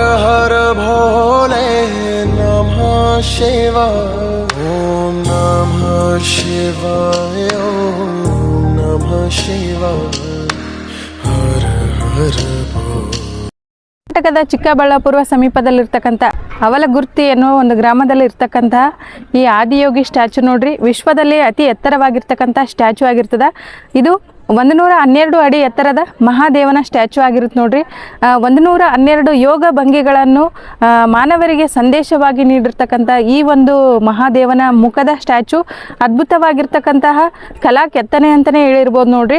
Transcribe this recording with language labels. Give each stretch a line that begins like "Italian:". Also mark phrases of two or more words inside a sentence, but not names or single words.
Sanskrit: हर भोले नमः शिवाय ओम नमः शिवाय ओम नमः शिवाय हर हर भोले.
Kannada: ಕರ್ನಾಟಕದ ಚಿಕ್ಕಬಳ್ಳಾಪುರ ಸಮೀಪದಲ್ಲಿರ್ತಕ್ಕಂಥ ಅವಲಗುರ್ತಿ ಅನ್ನೋ ಒಂದು ಗ್ರಾಮದಲ್ಲಿ ಇರ್ತಕ್ಕಂತಹ ಈ ಆದಿಯೋಗಿ ಸ್ಟ್ಯಾಚು ನೋಡ್ರಿ, ವಿಶ್ವದಲ್ಲಿ ಅತಿ ಎತ್ತರವಾಗಿರ್ತಕ್ಕಂಥ ಸ್ಟ್ಯಾಚು ಆಗಿರ್ತದ. ಇದು 112 ಅಡಿ ಎತ್ತರದ ಮಹಾದೇವನ ಸ್ಟ್ಯಾಚು ಆಗಿರುತ್ತೆ ನೋಡ್ರಿ. 112 ಯೋಗ ಭಂಗಿಗಳನ್ನು ಮಾನವರಿಗೆ ಸಂದೇಶವಾಗಿ ನೀಡಿರ್ತಕ್ಕಂಥ ಈ ಒಂದು ಮಹಾದೇವನ ಮುಖದ ಸ್ಟ್ಯಾಚು ಅದ್ಭುತವಾಗಿರ್ತಕ್ಕಂತಹ ಕಲಾ ಕೆತ್ತನೆ ಅಂತಲೇ ಹೇಳಿರ್ಬೋದು ನೋಡ್ರಿ.